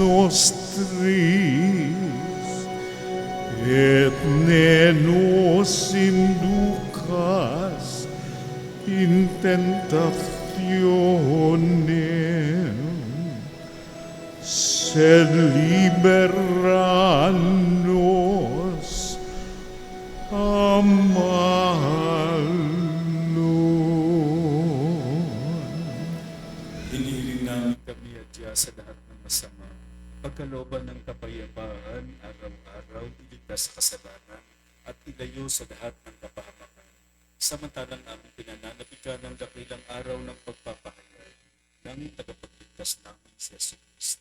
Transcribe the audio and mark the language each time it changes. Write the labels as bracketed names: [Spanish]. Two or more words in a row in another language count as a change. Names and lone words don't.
[Latin] nostris, et ne nos inducas in tentationem, sed libera nos a malo. [Filipino] Hinihiling namin kami at Diyos sa lahat ng masama, pagkalooban ng kapayapaan, araw-araw, iligtas sa kasalanan, at ilayo sa lahat ng kapahamakan. Samantalang aming pinananabikan ng dakilang araw ng pagpapahayag ng tagapagligtas namin si Jesus Cristo.